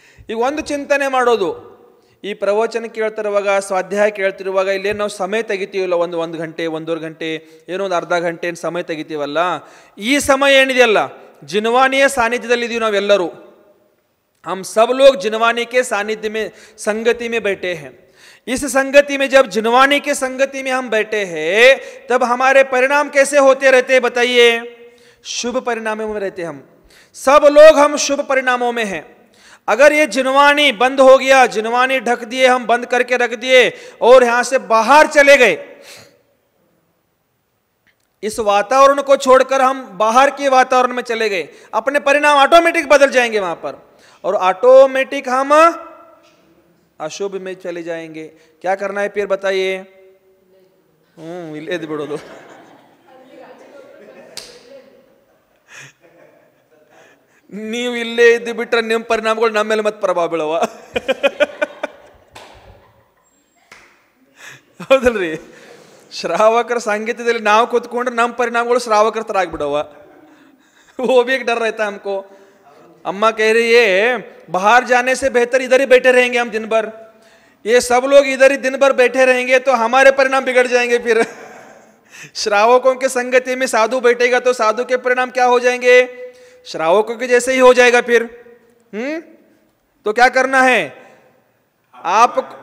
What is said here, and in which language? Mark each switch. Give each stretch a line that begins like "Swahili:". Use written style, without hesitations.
Kannada: ಈಗ ಒಂದು ಚಿಂತನೆ ಮಾಡೋದು, ಈ ಪ್ರವಚನ ಕೇಳ್ತಿರುವಾಗ, ಸ್ವಾಧ್ಯಾಯ ಕೇಳ್ತಿರುವಾಗ ಇಲ್ಲೇನು ನಾವು ಸಮಯ ತೆಗಿತೀವಲ್ಲ, ಒಂದು ಗಂಟೆ 1.5 ಗಂಟೆ, ಏನೋ ಒಂದು ಅರ್ಧ ಗಂಟೆ ಸಮಯ ತೆಗಿತೀವಲ್ಲ, ಈ ಸಮಯ ಏನಿದೆಯಲ್ಲ ಜಿನವಾಣಿಯ ಸಾನ್ನಿಧ್ಯದಲ್ಲಿದ್ದೀವಿ ನಾವೆಲ್ಲರೂ.
Hindi: हम सब लोग जिनवानी के सानिध्य में, संगति में बैठे हैं. इस संगति में जब जिनवानी के संगति में हम बैठे हैं, तब हमारे परिणाम कैसे होते रहते हैं बताइए? शुभ परिणामों में रहते हम सब लोग, हम शुभ परिणामों में हैं. अगर ये जिनवानी बंद हो गया, जिनवानी ढक दिए, हम बंद करके रख दिए और यहां से बाहर चले गए, इस वातावरण को छोड़कर हम बाहर के वातावरण में चले गए, अपने परिणाम ऑटोमेटिक बदल जाएंगे वहां पर, और ऑटोमेटिक हम अशुभ में चले जाएंगे. क्या करना है फिर बताइए?
Kannada: इल्लेद बिडोದು. ನೀವು ಇಲ್ಲೇ ಇದ್ದು ಬಿಟ್ರೆ ನಿಮ್ಮ ಪರಿಣಾಮಗಳು ನಮ್ಮ ಮೇಲೆ ಮತ್ತೆ ಪ್ರಭಾವ ಬೀಳವ. ಹೌದಲ್ರಿ? ಶ್ರಾವಕರ ಸಾಂಗತ್ಯದಲ್ಲಿ ನಾವು ಕೂತ್ಕೊಂಡ್ರೆ ನಮ್ಮ ಪರಿಣಾಮಗಳು ಶ್ರಾವಕರ ತರ ಆಗ್ಬಿಡವ.
Hindi: वो भी एक डर रहता है हमको. अम्मा कह रही है बाहर जाने से बेहतर इधर ही बैठे रहेंगे हम दिन भर. ये सब लोग इधर ही दिन भर बैठे रहेंगे तो हमारे परिणाम बिगड़ जाएंगे. फिर श्रावकों के संगति में साधु बैठेगा तो साधु के परिणाम क्या हो जाएंगे? श्रावकों के जैसे ही हो जाएगा फिर. तो क्या करना है आप?